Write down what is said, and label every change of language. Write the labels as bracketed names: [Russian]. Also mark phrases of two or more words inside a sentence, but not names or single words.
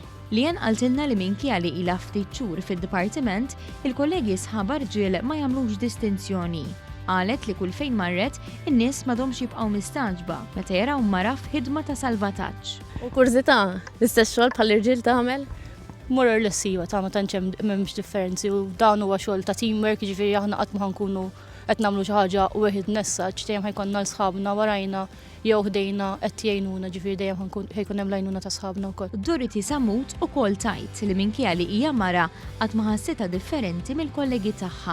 [Maltese] Leanne qaltilna li minkejja li ilha ftit xhur fid-Dipartiment, il-kollegi sħaba rġiel ma jagħmlux distinzjoni. Qalet li kull fejn marret, in-nies m'għadhomx jibqgħu mistaġba meta jaraw mara f'ħidma ta' salvataġġ. U kurzita, l-istess xogħol bħall-irġiel tagħmel? [English] More or less [Maltese] iwa ta' ma tantx m'hemmx differenzi u dan huwa xogħol ta' teamwork, jiġifieri aħna qatt ma ħankunu qed nagħmlu xi ħaġa wieħed nessaġġ dejjem ħajkonna l-sħabna warajna jew ħdejna qed jgħinuna, ġifieri dejjem ħajkun hemm l-għajnuna ta' sħabna wkoll. Dorothy Samut ukoll tajt li minkejja li hija mara qatt ma ħassitha differenti mill-kollegi tagħha.